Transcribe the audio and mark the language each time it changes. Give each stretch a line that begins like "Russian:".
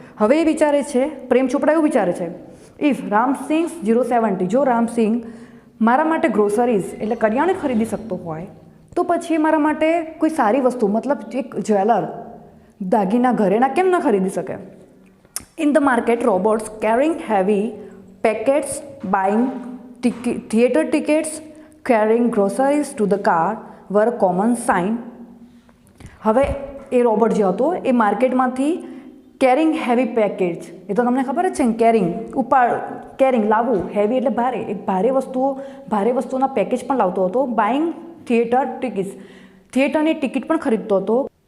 Gujarati: હવે એ વિચારે છે, પ્રેમ ચોપડા એવું વિચારે છે, ઇફ રામસિંગ 070, જો રામસિંગ મારા માટે ગ્રોસરીઝ એટલે કરિયાણું ખરીદી શકતો હોય તો પછી મારા માટે કોઈ સારી વસ્તુ, મતલબ એક જ્વેલર, દાગીના, ઘરેણા કેમ ન ખરીદી શકે?
English: In the market, robots carrying heavy packets, buying theater tickets, carrying groceries to the car were a common sign.
Gujarati: હવે એ રોબોટ જે હતો એ માર્કેટમાંથી કેરિંગ હેવી પેકેજ, એ તો તમને ખબર જ છે ને, કેરિંગ લાવવું, હેવી એટલે ભારે, એક ભારે વસ્તુઓના પેકેજ પણ લાવતો હતો.
English: buying theatre tickets,
Gujarati: થિયેટરની ટિકિટ પણ ખરીદતો હતો.